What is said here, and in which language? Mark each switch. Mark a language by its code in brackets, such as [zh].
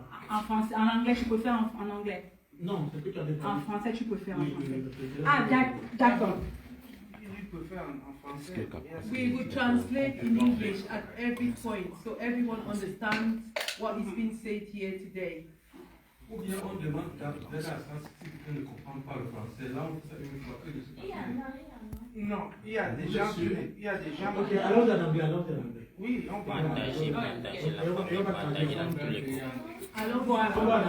[fr] En français, en anglais, tu peux faire en anglais. Non, c'est que tu as des En français, tu peux faire en français. Oui, Ah, d'accord. Tu peux faire en français. [en] We will translate in English at every point so everyone understands what is being said here today. [fr] Ou bien on demande si quelqu'un ne comprend pas le français. Là, on fait ça une fois que je suis passé. Non, il y a des gens qui... Il y a des gens Ok, alors en anglais, Oui, on peut... Partagez la famille, partagez dans tous les groupes. Alors On va voilà.